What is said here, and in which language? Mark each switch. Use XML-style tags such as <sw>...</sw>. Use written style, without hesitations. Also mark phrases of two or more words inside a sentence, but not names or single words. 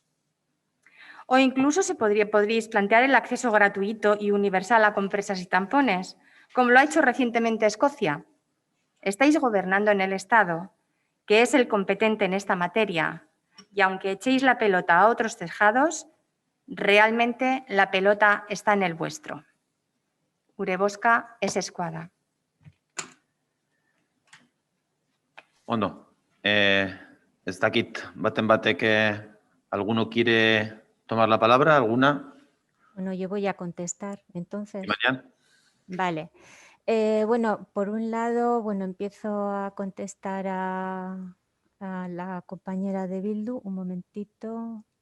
<es>O incluso podríais plantear el acceso gratuito y universal a compresas y tampones, como lo ha hecho recientemente Escocia. Estáis gobernando en el Estado, que es el competente en esta materia, y aunque echéis la pelota a otros tejados, realmente la pelota está en el vuestro.</es> <eu>Gure bozka ez eskuada. Ondo, ez dakit baten batek</eu> <es>¿alguno quiere tomar la palabra? ¿Alguna? Bueno, yo voy a contestar, entonces. Marian. Vale. Bueno, por un lado, bueno, empiezo a contestar a a la compañera de Bildu, un momentito.</es>